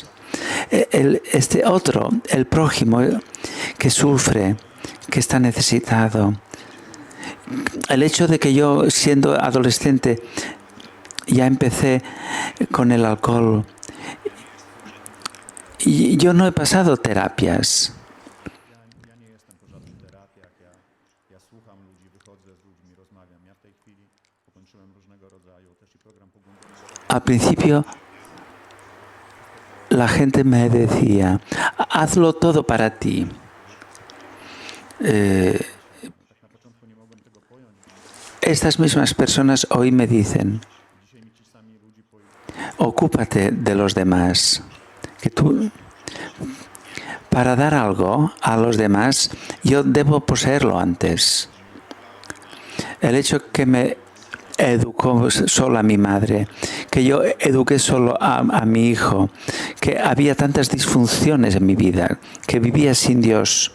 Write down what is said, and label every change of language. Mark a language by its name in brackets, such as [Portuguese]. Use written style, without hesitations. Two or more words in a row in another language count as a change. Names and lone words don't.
[Spanish] Este otro, el prójimo, que sufre, que está necesitado. El hecho de que yo, siendo adolescente, ya empecé con el alcohol. Y yo no he pasado terapias. [Polish] Ja nie jestem po żadnych terapiach, ja słucham ludzi, wychodzę z ludźmi, rozmawiam. Ja w tej chwili ukończyłem różnego rodzaju też i program pogłębionego. [Spanish] Al principio, la gente me decía, hazlo todo para ti. [Polish] Tak na początku nie mogłem tego pojąć. [Spanish] Estas mismas personas hoy me dicen, [Polish] Dzisiaj mi ci sami ludzie [Spanish] ocúpate de los demás. Que tú, para dar algo a los demás, yo debo poseerlo antes. El hecho que me educó solo a mi madre, que yo eduqué solo a mi hijo, que había tantas disfunciones en mi vida, que vivía sin Dios.